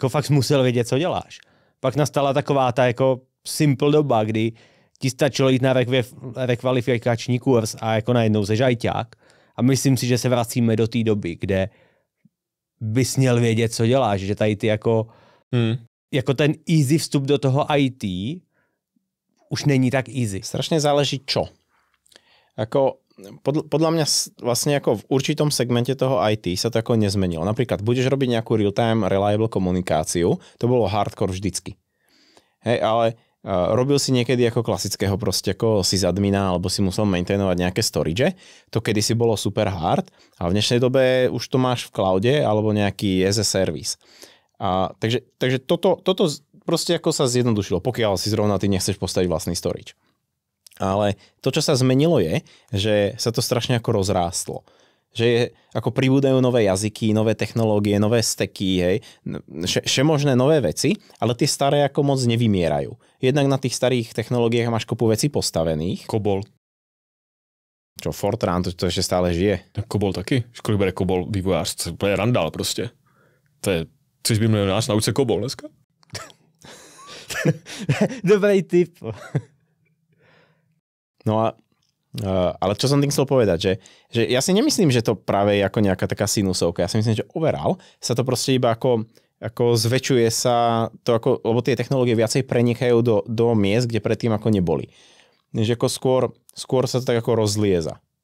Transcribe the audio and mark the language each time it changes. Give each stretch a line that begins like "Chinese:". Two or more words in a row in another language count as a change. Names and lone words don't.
Czech: Jako fakt musel vědět, co děláš. Pak nastala taková ta jako simple doba, kdy ti stačilo jít na rekvalifikační kurz a jako najednou seš ajťák. A myslím si, že se vracíme do té doby, kde bys měl vědět, co děláš. Že tady ty jako ten easy vstup do toho IT už není tak easy.
Slovak: Strašne záleží čo. Ako podľa mňa vlastne ako v určitom segmente toho IT sa to ako nezmenilo. Napríklad budeš robiť nejakú
English: real-time reliable
Slovak: komunikáciu, to bolo hardcore vždycky. Hej, ale robil si niekedy ako klasického proste ako sysadmina alebo si musel maintainovať nejaké storage. To kedysi bolo
English: super hard
Slovak: a v dnešnej dobe už to máš v cloude alebo nejaký
English: as a service.
Slovak: Takže toto proste ako sa zjednodušilo, pokiaľ si zrovna ty nechceš postaviť vlastný storage. Ale to, čo sa zmenilo je, že sa to strašne ako rozrástlo. Že je, ako pribúdajú nové jazyky, nové technológie, nové stacky, hej, všemožné nové veci, ale tie staré ako moc nevymierajú. Jednak na tých starých technológiách máš kopu vecí postavených. Kobol. Čo, Fortran, to ešte stále žije.
Czech: Kobol taky? Kolik bere Kobol vývojář? To je úplně randál prostě. To je, chceš být milionář, nauč se Kobol dneska? Dobrý tip.
Slovak: No ale čo som tým chcel povedať, že ja si nemyslím, že to práve je ako nejaká taká sinusovka. Ja si myslím, že overall sa to proste iba ako zväčšuje sa to ako, lebo tie technológie viacej prenikajú do miest, kde predtým ako neboli. Že ako skôr sa to tak ako rozlieza.